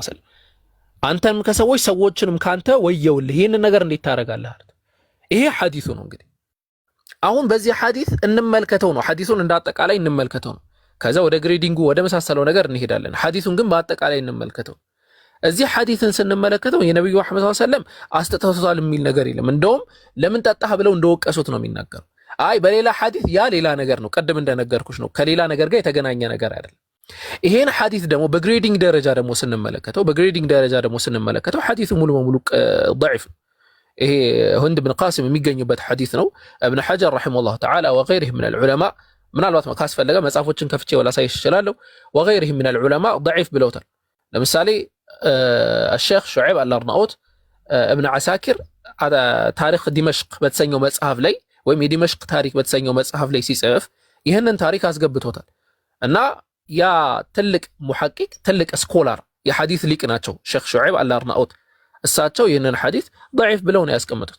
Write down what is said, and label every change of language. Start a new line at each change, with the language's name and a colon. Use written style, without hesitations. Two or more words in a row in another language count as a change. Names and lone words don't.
Arabic: عليه وسلم።
Amharic: አንተንም ከሰዎች ሰዎችንም ካንተ ወየውልህ፣ ይህንን ነገር እንዴት ታደርጋለህ አሉት። ይሄ ሐዲሱ ነው። እንግዲህ አሁን በዚህ ሐዲስ እንመልከተው ነው። ሐዲሱን እንዳጠቃላይ እንመልከተው ነው። ከዛ ወደ ግሬዲንጉ ወደ መሳሰለው ነገር እንሄዳለን። ሐዲሱን ግን በአጠቃላይ እንመልከተው። እዚህ ሐዲስን ስንመለከተው የነብዩ መሐመድ
Arabic: صلى الله عليه وسلم
Amharic: አስተታውቷል የሚል ነገር የለም። እንደውም ለምን ጠጣህ ብለው እንደወቀሱት ነው የሚናገረው። አይ በሌላ ሐዲስ ያ ሌላ ነገር ነው፣ ቀደም እንደነገርኩሽ ነው፣ ከሌላ ነገር ጋር የተገናኘ ነገር አይደለም። ይሄን ሐዲስ ደግሞ በግሬዲንግ ደረጃ ደግሞ ስንመለከተው ሐዲሱ ሙሉ በሙሉ ضعيف ነው። ይሄ ህንድ ብን ቃሲም የሚገኙበት ሐዲስ ነው። እብነ ሐጀር
Arabic: رحمه الله تعالى وغيره من العلماء
Amharic: ምናልባት ካስፈለገ መጽሐፎችን ከፍቼ ወላሳይሽ እችላለሁ።
Arabic: وغيره من العلماء
Amharic: ضعيف ብለውታል። ለምሳሌ الشيخ شعيب الأرناؤوط ابن عساكر ታሪክ ዲመሽቅ በተሰኘው መጽሐፍ ላይ ወይም የዲመሽቅ ታሪክ በተሰኘው መጽሐፍ ላይ ሲጽፍ ይህንን ታሪክ አስገብቶታል እና ያ ትልቅ ሙሐቂቅ ትልቅ ስኮላር የሐዲስ ሊቅ ናቸው ሼክ ሹዐይብ አልአርናኡት። እሳቸው ይህንን ሐዲስ ضعيف ብለው ነው ያስቀመጡት።